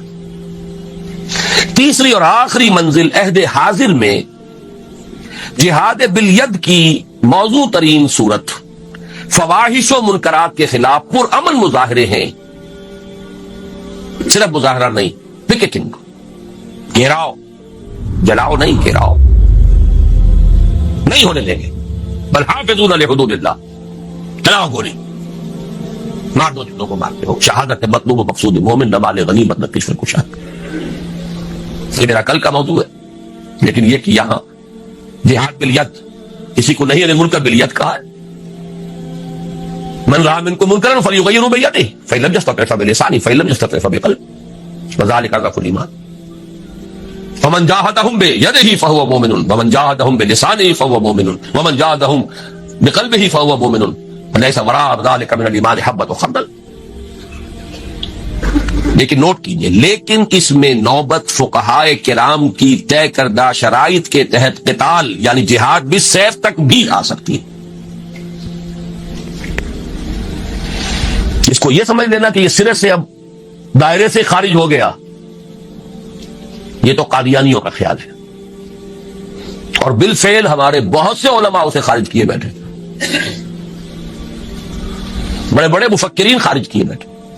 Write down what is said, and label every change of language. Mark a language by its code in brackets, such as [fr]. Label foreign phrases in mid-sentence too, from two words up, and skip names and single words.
[ur] تیسری اور آخری منزل عہد حاضر میں جہاد بالید کی موضوع ترین صورت فواحش و منکرات کے خلاف پرامن مظاہرے ہیں، صرف مظاہرہ نہیں، پکیٹنگ، گھیراؤ، جلاؤ نہیں، گھیراؤ نہیں ہونے دیں گے، [ar] بل حافظون لحدود اللہ، [ur] چلاؤ گولی، مار دو جنوں کو مارتے ہو، شہادت مطلوب و مقصود مومن، نہ مال غنیمت نہ کشور کشاد۔ یہ میرا کل کا موضوع ہے، لیکن یہ کہ یہاں جہاد بالید، کسی کو نہیں [ar] المنکر بالید [ur] کہا ہے۔ [ar] من رأى منکم منکرا فلیغیرہ بیدہ فإن لم یستطع فبلسانہ فإن لم یستطع فبقلبہ وذلک اضعف الایمان ومن جاہدہم بیدہ فہو مؤمن ومن جاہدہم بلسانہ فہو مؤمن ومن جاہدہم بقلبہ فہو مؤمن ولیس وراء ذلک من الایمان حبۃ خردل۔ [ur] لیکن نوٹ کیجئے، لیکن اس میں نوبت فقہائے کرام کی طے کردہ شرائط کے تحت قتال یعنی جہاد بالسیف تک بھی آ سکتی ہے۔ اس کو یہ سمجھ لینا کہ یہ سرے سے اب دائرے سے خارج ہو گیا، یہ تو قادیانیوں کا خیال ہے، اور بالفعل ہمارے بہت سے علماء اسے خارج کیے بیٹھے، بڑے بڑے مفکرین خارج کیے بیٹھے۔